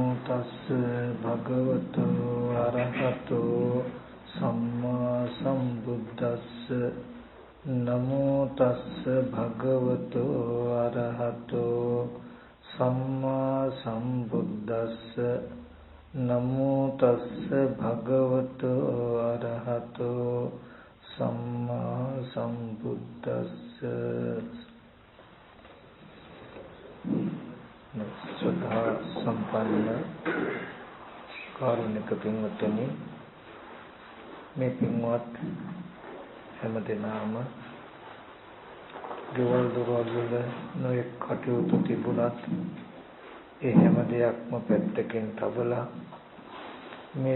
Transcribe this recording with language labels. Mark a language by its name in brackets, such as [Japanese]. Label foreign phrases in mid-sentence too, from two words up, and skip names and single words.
[Pali] තස්ස භගවතු අරහතෝ සම්මා සම්බුද්දස්ස නමෝ තස්ස භගවතු අරහතෝ සම්මා සම්බුද්දස්ස නමෝ තස්ස භගවතු අරහතෝ සම්මා සම්බුද්දස්ස. [Sinhala] සදා සම්පන්න කාරුණික පින්වත්නි, මේ පින්වත් හැමදෙනාම ගෙවල් දොරවල් වල නොයෙක් කටයුතු තිබුණත් ඒ හැම දෙයක්ම පැත්තකින් තබලා මේ